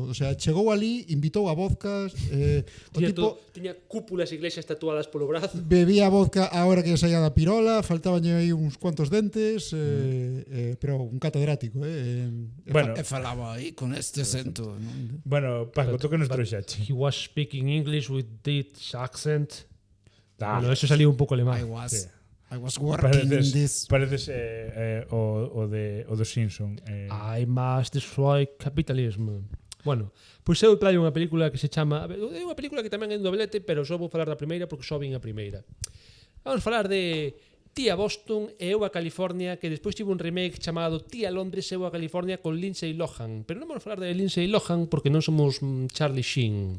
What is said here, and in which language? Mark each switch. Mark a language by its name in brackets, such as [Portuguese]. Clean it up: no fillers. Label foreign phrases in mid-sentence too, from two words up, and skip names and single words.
[Galician] O sea, chegou ali, invitou a vodkas, o tipo Tiña cúpulas e iglesias tatuadas polo brazo. bebía vodka a hora que saía da pirola, faltabanlle aí uns cuantos dentes, pero un catedrático, Bueno. falaba aí con este acento, non? Bueno, Paco, tú que nos trouxache. [English] He was speaking English with this accent. [Galician] Ah, Bueno, [Spanish] eso salió [Galician] un pouco alemán. [English] I was working in this. [Galician] Pareces o do Simpson. [English] I must destroy capitalism. [Galician] Bueno, pois eu traio unha película que se chama... É unha película que tamén é un doblete, pero só vou falar da primeira porque só vin a primeira. Vamos falar de Tía Boston e eu a California, que despois tivo un remake chamado Tía Londres e eu a California con Lindsay Lohan. Pero non vamos falar de Lindsay Lohan porque non somos Charlie Sheen.